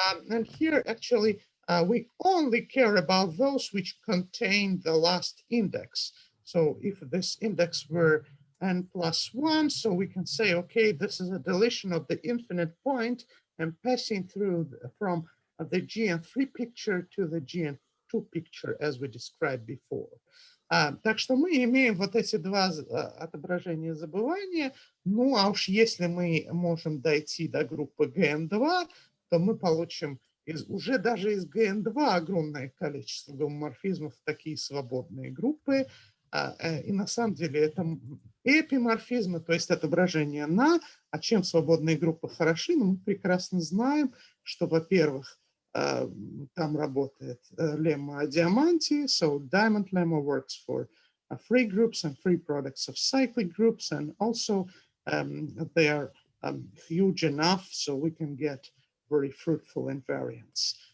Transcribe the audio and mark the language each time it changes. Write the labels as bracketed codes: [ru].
[en] And here actually we only care about those which contain the last index. So if this index were n+1, so we can say, okay, this is a deletion of the infinite point and passing through from the GN3 picture to the GN2 picture, as we described before. [ru] Так что мы имеем вот эти два отображения забывания. Ну, а уж если мы можем дойти до группы GN2, то мы получим уже даже из GN2 огромное количество гомоморфизмов в такие свободные группы. И на самом деле это эпиморфизмы, то есть отображение на, а чем свободные группы хороши, мы прекрасно знаем, что, во-первых, там работает lemma о диаманте, [en] so diamond lemma works for free groups and free products of cyclic groups, and also they are huge enough so we can get very fruitful invariants.